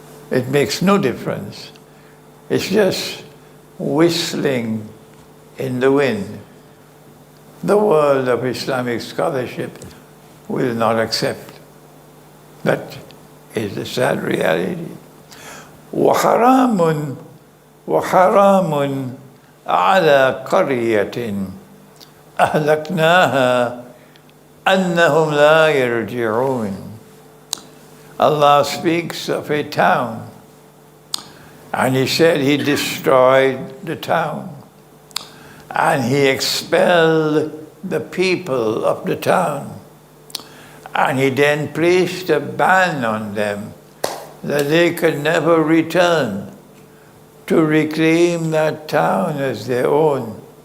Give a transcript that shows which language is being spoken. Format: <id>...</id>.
<en>It makes no difference. It's just whistling in the wind. The world of Islamic scholarship will not accept. That is the sad reality.</en> <ar>وَحَرَامٌ وحرام على قرية أهلكناها أنهم لا يرجعون.</ar> <en>Allah speaks of a town, and he said he destroyed the town, and he expelled the people of the town, and he then placed a ban on them that they could never return to reclaim that town as their own.</en>